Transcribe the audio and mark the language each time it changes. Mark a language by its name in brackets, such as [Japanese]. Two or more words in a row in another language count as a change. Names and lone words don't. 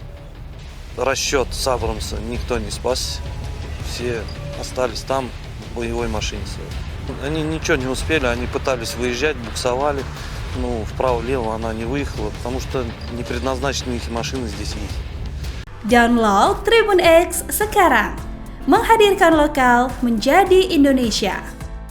[Russian] Расчет с Абрамса никто не спасся, все остались там в боевой машине своей. Они ничего не успели, они пытались выезжать, буксовали. Вправо-влево она не выехала, потому что не предназначены их машины здесь ездить. [Indonesian] Download Tribun X sekarang, menghadirkan lokal menjadi Indonesia.